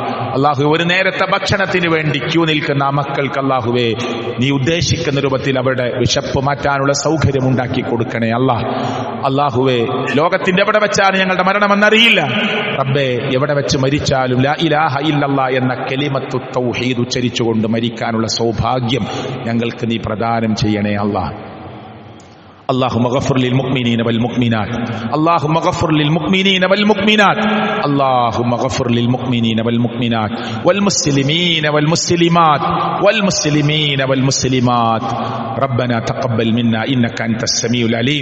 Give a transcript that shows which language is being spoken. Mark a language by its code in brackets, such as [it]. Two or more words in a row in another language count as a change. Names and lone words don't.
[ml] അള്ളാഹുവെ, ഒരു നേരത്തെ ഭക്ഷണത്തിന് വേണ്ടി ക്യൂ നിൽക്കുന്ന ആ മക്കൾക്ക് അള്ളാഹുവെ നീ ഉദ്ദേശിക്കുന്ന രൂപത്തിൽ അവരുടെ വിശപ്പ് മാറ്റാനുള്ള സൗകര്യം ഉണ്ടാക്കി കൊടുക്കണേ അല്ലാഹ്. അള്ളാഹുവെ, ലോകത്തിന്റെ എവിടെ വെച്ചാണ് ഞങ്ങളുടെ മരണമെന്നറിയില്ല റബ്ബേ. എവിടെ വെച്ച് മരിച്ചാലും [ar] لا إله إلا الله [ml] എന്ന [ar] كلمة التوحيد [ml] ഉച്ചരിച്ചുകൊണ്ട് മരിക്കാനുള്ള സൗഭാഗ്യം ഞങ്ങൾക്ക് നീ പ്രദാനം ചെയ്യണേ അല്ലാഹ്. [ar] اللهم اغفر للمؤمنين والمؤمنات، اللهم اغفر للمؤمنين والمؤمنات، اللهم اغفر للمؤمنين والمؤمنات والمسلمين والمسلمات والمسلمين والمسلمات. ربنا تقبل منا إنك أنت السميع العليم.